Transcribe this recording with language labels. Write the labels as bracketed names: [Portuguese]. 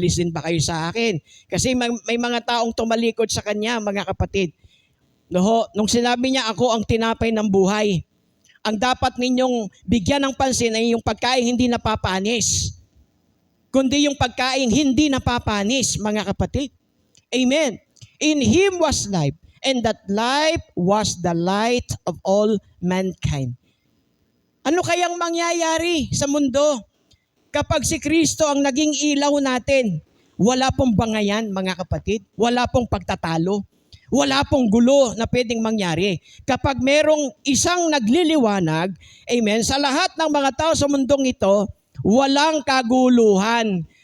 [Filipino] Aalis din ba kayo sa akin? Kasi may mga taong tumalikod sa Kanya, mga kapatid. Nung sinabi niya, ako ang tinapay ng buhay. Ang dapat ninyong bigyan ng pansin ay yung pagkain hindi napapanis. Kundi yung pagkain hindi napapanis, mga kapatid. Amen. [English] In Him was life, and that life was the light of all mankind. [Filipino] Ano kayang mangyayari sa mundo kapag si Kristo ang naging ilaw natin? Wala pong bangayan, mga kapatid. Wala pong pagtatalo. Wala pong gulo na pwedeng mangyari. Kapag merong isang nagliliwanag, amen, sa lahat ng mga tao sa mundong ito, walang kaguluhan.